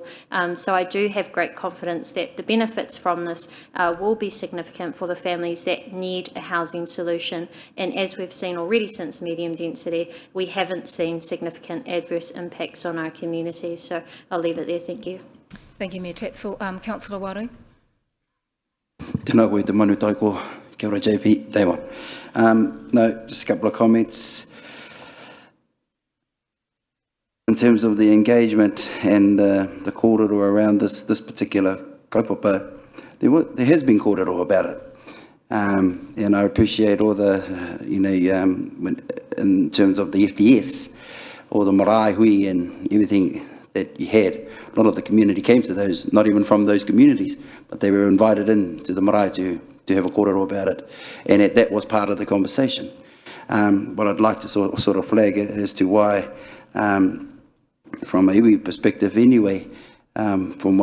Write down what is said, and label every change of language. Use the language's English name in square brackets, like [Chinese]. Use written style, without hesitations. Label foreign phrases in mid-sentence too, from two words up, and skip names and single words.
[English] So I do have great confidence that the benefits from this will be significant for the families that need a housing solution. And as we've seen already since medium density, we haven't seen significant adverse impacts on our communities. So I'll leave it there. Thank you. Thank you, Mayor Tapsell. Councillor Waru. [Māori] Tēnā koe te manu taiko, kia ora JP, Damon. [English] No, just a couple of comments. In terms of the engagement and the kōrero around this particular kaupapa, there has been kōrero about it. And I appreciate all the, in terms of the FDS, or the [Māori] marae hui [English] and everything that you had. A lot of the community came to those, not even from those communities, but they were invited in to the marae to have a kōrero about it. And that was part of the conversation. But I'd like to sort of flag as to why, from a iwi perspective anyway, from